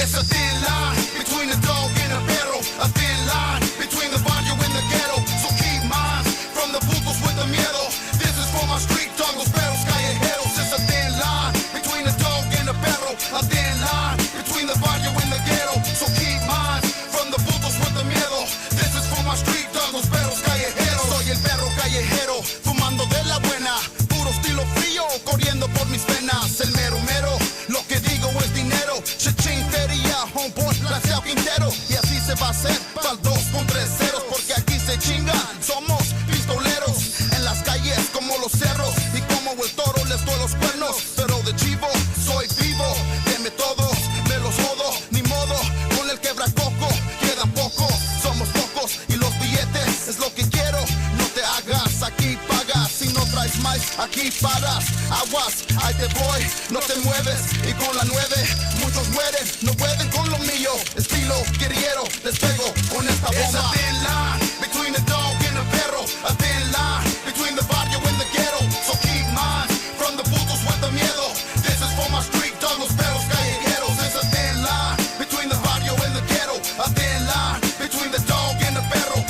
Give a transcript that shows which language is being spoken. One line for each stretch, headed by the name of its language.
English: It's a thin line between the dog and the perro. A thin line between the barrio and the ghetto. So keep minds from the putos with the miedo. This is for my street tangos,
Spanish: perros, callejeros.
English: It's a thin line between the dog and the perro. A thin line between the barrio and the ghetto. So keep minds from the putos with the miedo. This is for my street tangos,
Spanish: perros, callejeros. Soy el perro callejero, fumando de la buena. Puro estilo frío, corriendo por mis venas. El mero mero, lo que digo es dinero. Chichín, feria, homeboy, Blaseo Quintero. Y así se va a hacer, pa'l 2 con 3 ceros. Porque aquí se chingan, somos pistoleros. En las calles como los cerros. Y como el toro les doy los cuernos. Pero de chivo, soy vivo. Deme todos, me los jodo. Ni modo, con el quebracoco. Quedan pocos, somos pocos. Y los billetes es lo que quiero. No te hagas, aquí pagas. Si no traes más, aquí paras. Aguas, ahí te voy, no te mueves. Y con la 9, muchos mueren. No pueden con lo mío. Estilo guerrillero, les pego con esta bomba.
English: It's a thin line between the dog and the perro. A thin line between the barrio and the ghetto. So keep mine from the putos with the miedo. This is for my street dog,
Spanish: los perros callejeros.
English: It's a thin line between the barrio and the ghetto. A thin line between the dog and the perro.